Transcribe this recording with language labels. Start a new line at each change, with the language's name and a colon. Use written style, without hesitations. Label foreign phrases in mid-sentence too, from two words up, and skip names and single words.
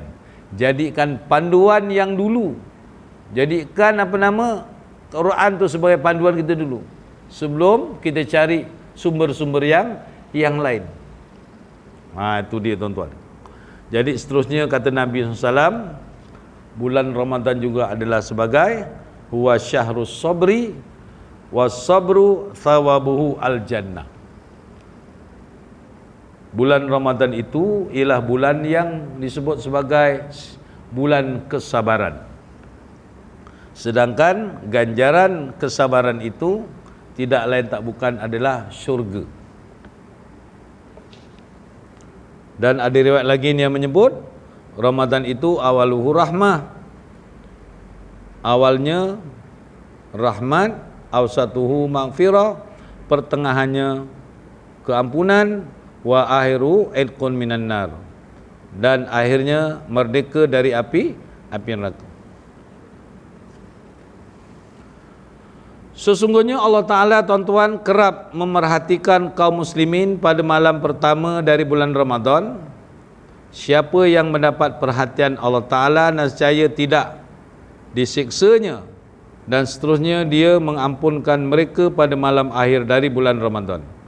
Malay: Jadikan panduan yang dulu. Jadikan Quran tu sebagai panduan kita dulu sebelum kita cari sumber-sumber yang lain. Itu dia tuan-tuan. Jadi seterusnya kata Nabi SAW, bulan Ramadan juga adalah sebagai
Arabic: هو شهر الصبر والصبر ثوابه الجنة.
Malay: Bulan Ramadan itu ialah bulan yang disebut sebagai bulan kesabaran. Sedangkan ganjaran kesabaran itu tidak lain tak bukan adalah syurga. Dan ada riwayat lagi yang menyebut Ramadan itu
Arabic: أوله رحمة.
Malay: Awalnya rahmat,
Arabic: أوسطه مغفرة,
Malay: pertengahannya keampunan,
Arabic: وآخر عتق من النار,
Malay: dan akhirnya merdeka dari api neraka. Sesungguhnya Allah Ta'ala tuan-tuan kerap memerhatikan kaum muslimin pada malam pertama dari bulan Ramadan. Siapa yang mendapat perhatian Allah Ta'ala nescaya tidak disiksanya, dan seterusnya dia mengampunkan mereka pada malam akhir dari bulan Ramadan.